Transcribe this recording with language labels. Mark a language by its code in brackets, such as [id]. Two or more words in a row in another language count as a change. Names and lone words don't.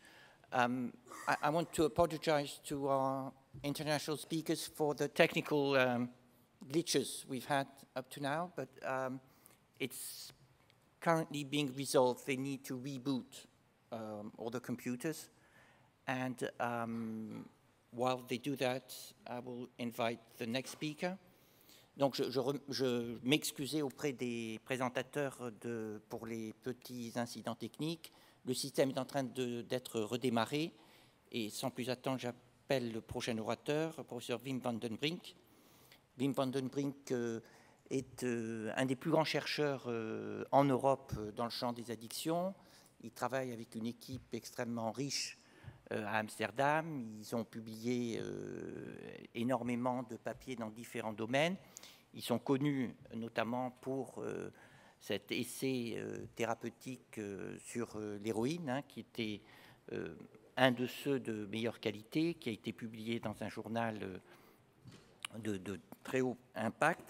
[en] I want to apologize to our international speakers for the technical glitches we've had up to now, but it's currently being resolved. They need to reboot all the computers. And while they do that, I will invite the next speaker. [fr] Donc, je m'excusais auprès des présentateurs pour les petits incidents techniques. Le système est en train d'être redémarré. Et sans plus attendre, j'appelle le prochain orateur, le professeur Wim van den Brink. Wim van den Brink est un des plus grands chercheurs en Europe dans le champ des addictions. Il travaille avec une équipe extrêmement riche à Amsterdam. Ils ont publié énormément de papiers dans différents domaines. Ils sont connus notamment pour cet essai thérapeutique sur l'héroïne, hein, qui était un de ceux de meilleure qualité, qui a été publié dans un journal de très haut impact.